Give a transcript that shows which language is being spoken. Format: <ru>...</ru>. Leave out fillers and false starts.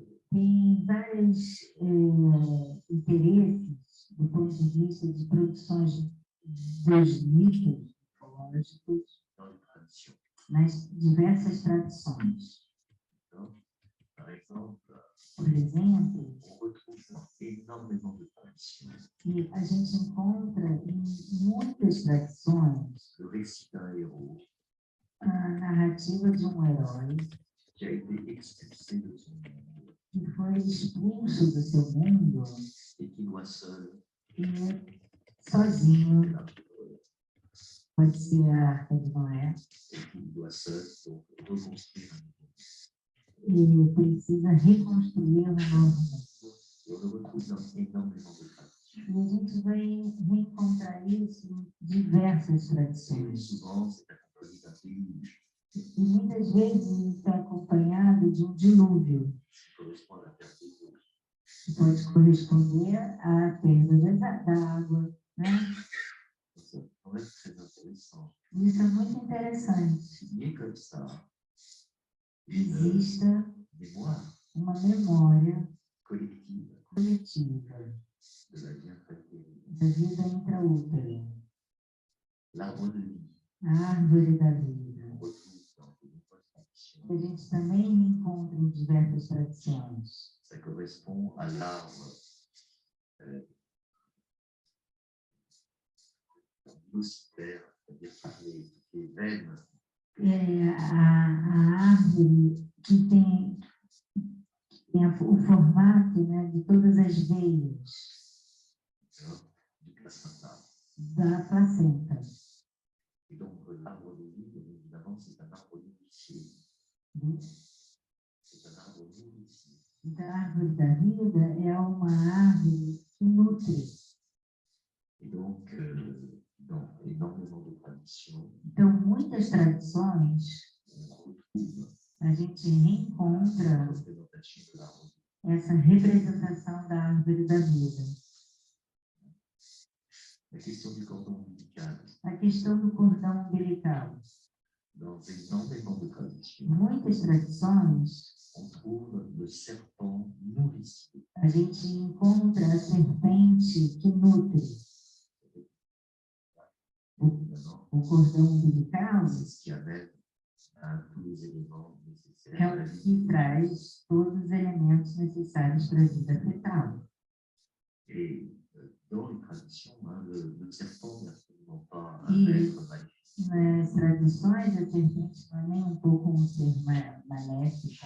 <pt>Tem vários interesses do ponto de vista de produções dos mitos mitológicos</pt> <fr>dans les traditions.</fr> <pt>nas diversas tradições.</pt> <fr>D'accord. Par exemple,</fr> <pt>Por exemplo,</pt> <fr>on retrouve énormément de traditions</fr> <pt>que a gente encontra em muitas tradições</pt> <fr>le récit d'un héros</fr> <pt>a narrativa de um herói</pt> <fr>qui a été expulsé de son monde</fr> <pt>que foi expulso do seu mundo</pt> <fr>et qui doit seul,</fr> <pt>e sozinho,</pt> <fr>c'est la preuve,</fr> <pt>pode ser a Arca de Noé,</pt> <fr>et qui doit seul donc reconstruire un nouveau</fr> <pt>e precisa reconstruir um novo mundo.</pt> <fr>monde. Et on le retrouve dans énormément de traditions.</fr> <pt>E a gente vai reencontrar isso em diversas</pt> <fr>Et</fr> <pt>tradições.</pt> <fr>souvent, c'est accompagné d'un déluge</fr> <pt>E muitas vezes está acompanhado de um dilúvio,</pt> <fr>qui correspond à la perte des eaux.</fr> <pt>que pode corresponder à perda da água, né?</pt> <fr>Donc, ça pourrait être très intéressant.</fr> <pt>Isso é muito interessante.</pt> <fr>Il y ait comme ça une</fr> <pt>Exista</pt> <fr>mémoire</fr> <pt>uma memória</pt> <fr>collective</fr> <pt>coletiva</pt> <fr>de la vie intra-utérine.</fr> <pt>da vida intraútera,</pt> <fr>L'arbre de vie,</fr> <pt>a árvore da vida.</pt> <fr>on retrouve dans de nombreuses traditions.</fr> <pt>A gente também encontra em diversas tradições.</pt> <fr>Ça correspond à l'arbre velocitaire, c'est-à-dire toutes les veines</fr> <pt>É a árvore que tem o formato, né, de todas as veias</pt> <fr>du placenta.</fr> <pt>da placenta.</pt> <fr>Et donc, l'arbre de vie, bien évidemment, c'est un arbre nourricier. C'est un arbre nourricier.</fr> <pt>Da árvore da vida é uma árvore que nutre.</pt> <fr>Et donc, dans énormément de traditions,</fr> <pt>Então, muitas tradições,</pt> <fr>on retrouve</fr> <pt>a gente</pt> <fr>la</fr> <pt>reencontra</pt> <fr>représentation de l'arbre de vie.</fr> <pt>essa representação da árvore da vida.</pt> <fr>La question du cordon ombilical,</fr> <pt>A questão do cordão umbilical.</pt> <fr>dans énormément de traditions,</fr> <pt>Muitas tradições,</pt> <fr>on trouve le serpent nourricier.</fr> <pt>a gente encontra a serpente que nutre.</pt> <fr>Évidemment,</fr> <pt>O cordão umbilical</pt> <fr>c'est ce qui amène à tous les éléments nécessaires</fr> <pt>é</pt> <fr>à la</fr> <pt>o</pt> <fr>vie.</fr> <pt>que traz todos os elementos necessários para a vida fetal.</pt> <fr>Et dans les traditions, le serpent n'est absolument pas Et- un être maléfique.</fr> <pt>Nas tradições, a serpente não é nem um pouco um ser maléfico,</pt>